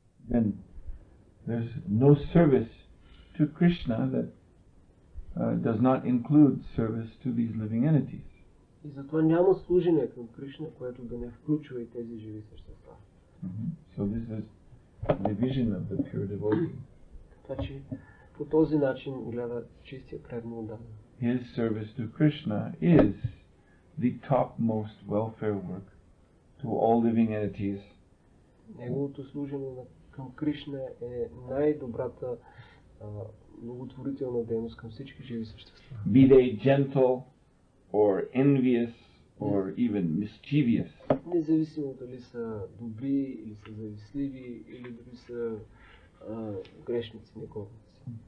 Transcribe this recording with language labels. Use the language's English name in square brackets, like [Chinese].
[English] Then there's no service to Krishna that does not include service to these living entities. [Bulgarian] И затова няма служение към Кришна, което да не включва и тези живи същества. [English] So this is the vision of the pure devotee. [Bulgarian] Така че по този начин гледа чистия предноудан. [English] His service to Krishna is the topmost welfare work to all living entities. [Bulgarian] Неговото служение към Кришна е най-добрата благотворителна дейност към всички живи същества. [English] Be they gentle or envious or even mischievous. [Bulgarian] Независимо дали са добри или са завистливи или дали са грешници, негодници.